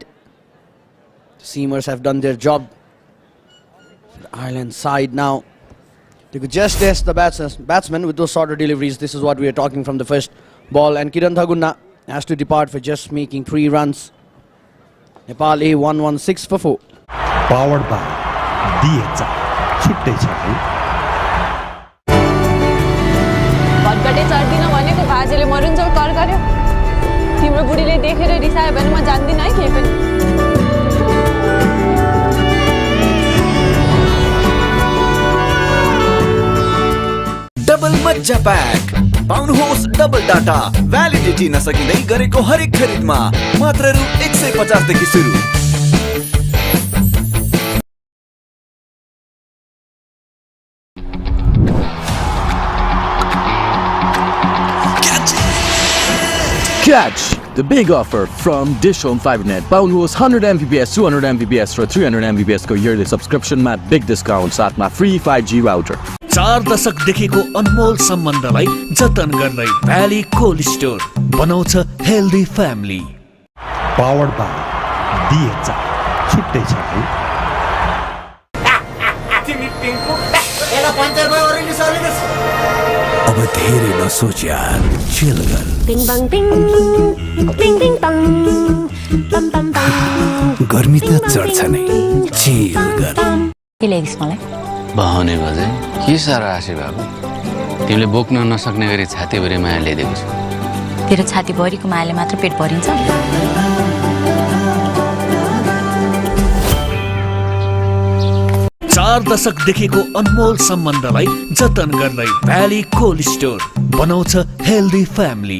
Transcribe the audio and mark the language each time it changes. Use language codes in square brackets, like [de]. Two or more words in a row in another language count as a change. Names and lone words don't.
[en] The seamers have done their job. The Ireland side now, they could just test the batsmen with those sort of deliveries. This is what we are talking from the first ball, and Kiran Thaguna has to depart for just making 3 runs. Nepal A 116 for 4. Powered by DHI. [ne] छुट्टै छ है। भटघटे चढ्दिन भनेको भाजेले मरुन्जेल कर गर्यो। तिम्रो बुढीले देखेर रिसायो भने म जान्दिन है के पनि। डबल मज्जा पैक पाउनुहोस् [en] double data validity [ne] नसकिँदै गरेको हरेक खरिदमा मात्र रु 150 देखि सुरु। [en] Catch the big offer from DishHome FiberNet. Pound host 100 Mbps, 200 Mbps for 300 Mbps को yearly subscription मा big discount [ne] साथ मा [en] free 5G router. [ne] 4 दशकदेखिको अनमोल सम्बन्धलाई जतन गर्दै भ्याली कोल्ड स्टोर बनाउँछ [en] healthy family. Powered by DHI. [ne] छुट्टै छ है। अब धेरै नसोच यार, चिल गर। Bing bang bing, bing bing bang, bam bam bam. गर्मी त चढ्छ नै, चिल गर। के ल्याइदिस् मलाई? भनेको चाहिँ के साह्रो आशी भएको तिमीले बोक्न नसक्ने गरी छातीभरि माया ल्याइदिएको छु। तेरो छातीभरिको मायाले मात्र पेट भरिन्छ? 4 दशकदेखिको अनमोल सम्बन्धलाई जतन गर्दै भ्याली कोल्ड स्टोर बनाउँछ हेल्दी फ्यामिली।